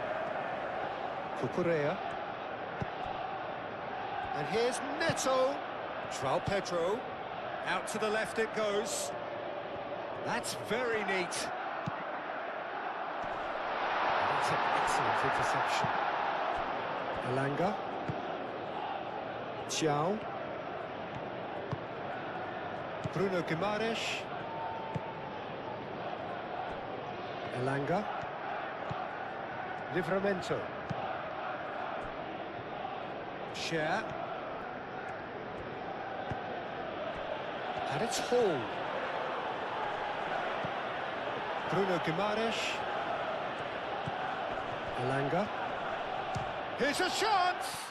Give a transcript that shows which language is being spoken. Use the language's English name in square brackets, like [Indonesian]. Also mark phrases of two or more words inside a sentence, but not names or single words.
[English] Cucurella. And here's Neto. João Pedro. Out to the left it goes. That's very neat. That's an excellent interception. Elanga. Xiao. Bruno Guimaraes. Elanga. Livramento. Share. And it's Hall. Bruno Guimaraes. Elanga. Here's a shot!